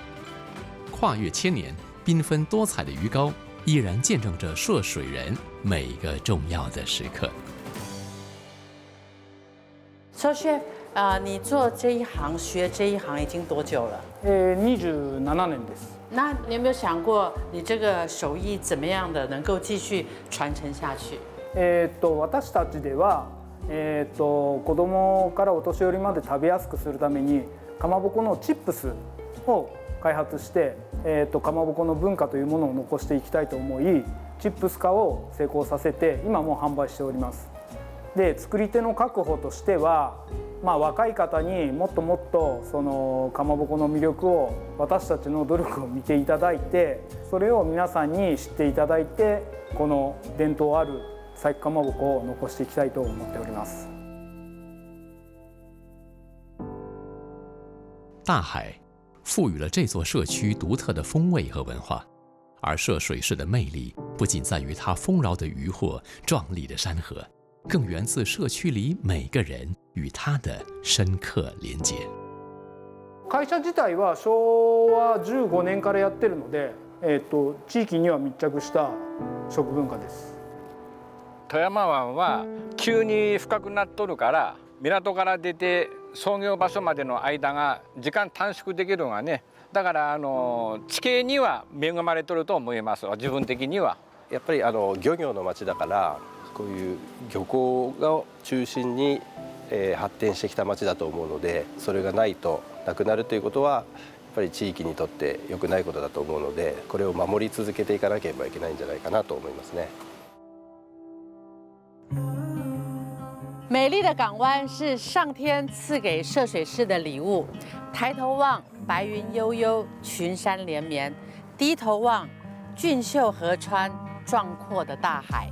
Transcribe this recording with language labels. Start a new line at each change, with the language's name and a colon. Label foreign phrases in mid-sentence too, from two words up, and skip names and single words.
Chinese: 跨越千年，缤纷多彩的鱼糕依然见证着涉水人每一个重要的时刻。
English: So Chef，
Chinese: 你做这一行、学这一行已经多久了？
Japanese: 27年です。
Chinese: 那你有没有想过，你这个手艺怎么样的能够继续传承下去？
Japanese: 私たちでは、子供からお年寄りまで食べやすくするためにかまぼこのチップスを開発して、かまぼこの文化というものを残していきたいと思い、チップス化を成功させて今もう販売しております。で、作り手の確保としては、若い方にもっともっとそのかまぼこの魅力を私たちの努力を見ていただいて、それを皆さんに知っていただいて、この伝統ある細工かまぼこを残していきたいと思っております。
Chinese: 大海赋予了这座社区独特的风味和文化，而涉水市的魅力不仅在于它丰饶的渔获、壮丽的山河，更源自社区里每个人与它的深刻连结。
Japanese: 会社自体は昭和15年からやってるので、地域には密着した食文化です。富山湾は急に深くなっとるから、港から出て操業場所までの間が時間短縮できるのがね、だから地形には恵まれとると思います。自分的には。やっぱり漁業の町だから、こういう漁港が中心に発展してきた町だと思うので、それがないとなくなるということはやっぱり地域にとって良くないことだと思うので、これを守り続けていかなければいけないんじゃないかなと思いますね。
Chinese: 美丽的港湾是上天赐给涉水市的礼物。抬头望，白云悠悠，群山连绵；低头望，俊秀河川，壮阔的大海。